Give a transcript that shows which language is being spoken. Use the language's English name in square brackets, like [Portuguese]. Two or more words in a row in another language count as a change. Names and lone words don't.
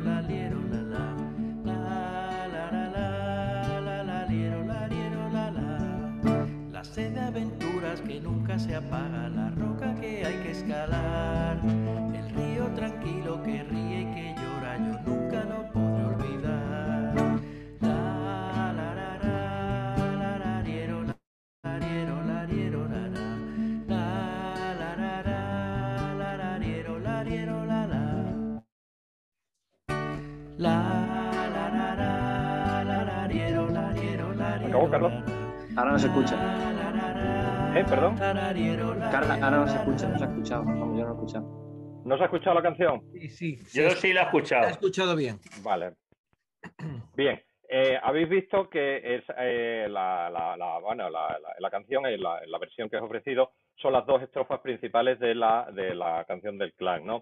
[Spanish] La sed de aventuras que nunca se apaga, la roca que hay que escalar, el río tranquilo que ríe y que llora, yo nunca lo podré olvidar. La la la la la la riero la riero la riero la la la la la la la riero la riero la la la la la la la riero la riero la riero. ¿Acabó, Carlos? Ahora no se escucha. ¿Perdón? Carla, ahora no se escucha, no se ha escuchado. Vamos, yo no he escuchado. ¿No se ha escuchado la canción? Sí. Yo sí la he escuchado. La he escuchado bien. Vale. Bien. Habéis visto que es la canción, la versión que os he ofrecido, son las dos estrofas principales de la canción del clan, ¿no?